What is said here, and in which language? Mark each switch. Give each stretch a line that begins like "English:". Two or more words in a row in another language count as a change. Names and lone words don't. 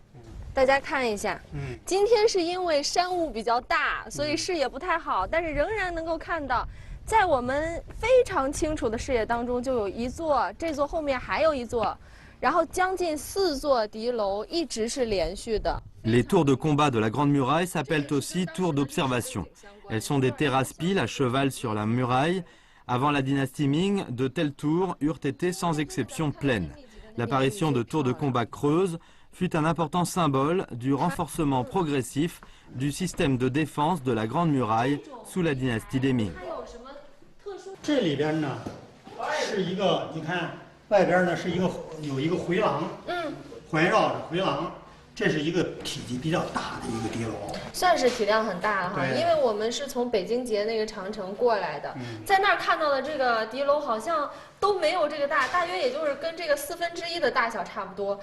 Chinese: 大家看一下，今天是因为山雾比较大，所以视野不太好，但是仍然能够看到，在我们非常清楚的视野当中，就有一座，这座后面还有一座，然后将近4座敌楼一直是连续的。
French: Les tours de combat de la Grande Muraille s'appellent aussi tours d'observation. Elles sont des terrasses piles à cheval sur la muraille. Avant la dynastie Ming, de telles tours eurent été sans exception pleines. L'apparition de tours de combat creuses fut un important symbole du renforcement progressif du système de défense de la Grande Muraille sous la dynastie des Ming.
Chinese: 这里边呢是一个，你看外边呢是有一个回廊，环绕着回廊，这是一个体积比较大的一个敌楼，算是体量很大了哈。因为我们是从北京节那个长城过来的，在那儿看到的这个敌楼好像都没有这个大，大约也就是跟这个1/4的大小差不多。